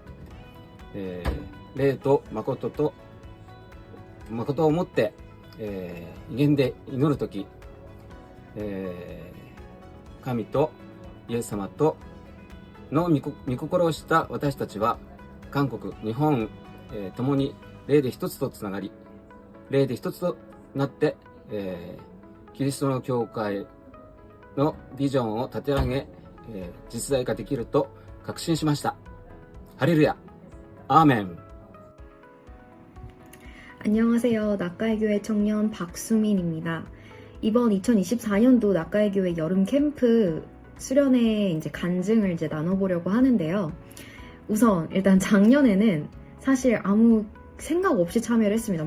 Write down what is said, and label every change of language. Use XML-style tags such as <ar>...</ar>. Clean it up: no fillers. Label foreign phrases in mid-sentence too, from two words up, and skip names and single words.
<ja>霊と誠をもって、威厳で祈るとき、神とイエス様との御心をした私たちは、韓国、日本、共に霊で一つとつながり、霊で一つとなって、キリストの教会のビジョンを立て上げ、実在化できると確信しました。ハレルヤ。アーメン。</ja> <ko>안녕하세요. 낙가의교회 청년 박수민입니다. 이번 2024년도 낙가의교회 여름 캠프 수련회 간증을 나눠보려고 하는데요. 우선 일단 작년에는 사실 아무 생각 없이 참여를 했습니다.</ko>